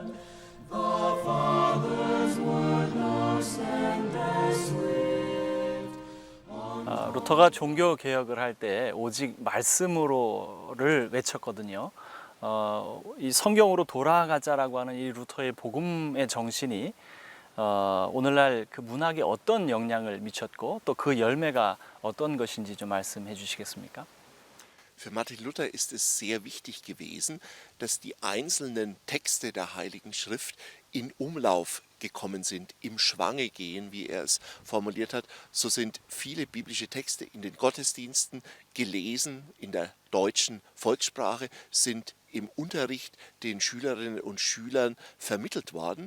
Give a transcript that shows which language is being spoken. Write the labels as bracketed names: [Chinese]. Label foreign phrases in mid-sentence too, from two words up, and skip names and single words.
[Korean] 루터가 종교 개혁을 할 때 오직 말씀으로를 외쳤거든요. 이 성경으로 돌아가자라고 하는 이 루터의 복음의 정신이 오늘날 그 문학에 어떤 영향을 미쳤고 또 그 열매가 어떤 것인지 좀 말씀해 주시겠습니까? [German] Für Martin Luther ist es sehr wichtig gewesen, dass die einzelnen Texte der Heiligen Schrift in Umlauf gekommen sind, im Schwange gehen, wie er es formuliert hat. So sind viele biblische Texte in den Gottesdiensten gelesen, in der deutschen Volkssprache, sind im Unterricht den Schülerinnen und Schülern vermittelt worden.